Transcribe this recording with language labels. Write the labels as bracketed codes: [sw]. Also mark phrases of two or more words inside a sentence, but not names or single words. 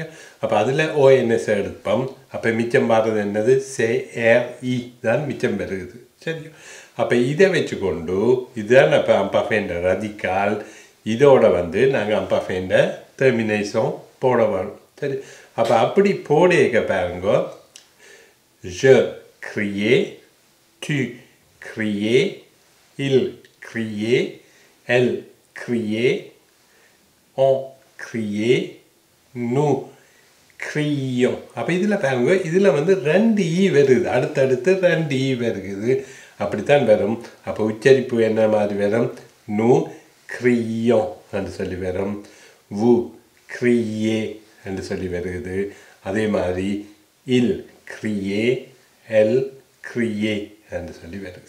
[ta] அப்போ அதில் ஓஎன்எஸ் எடுப்போம். அப்போ மிச்சம் பாடுறது என்னது? CRE தான் மிச்சம் பெறுகுது. சரியா? அப்போ இதை வச்சுக்கொண்டு இதுதான் அப்போ அம்பாஃபேன்ற ரதிக்கால். இதோட நாங்கள் அம்பாஃபேன்ற டெர்மினேஷன் போட வரும். சரி, அப்போ அப்படி போட பாருங்க. [fr] Je criais, tu criais, il criait, elle criait, on criait, nous crions. [ta] அப்போ இதில் பாருங்க, இதில் ரெண்டு ஈ வருது, அடுத்தடுத்து ரெண்டு ஈ வருகுது. அப்படித்தான் வரும். அப்போ உச்சரிப்பு என்ன மாதிரி வரும்? [fr] nous crions [ta] என்று சொல்லி வரும். [fr] vous criiez [ta] என்று சொல்லி வருகிறது. அதே மாதிரி [fr] il criait, elle criait [ta] என்று சொல்லி வருது.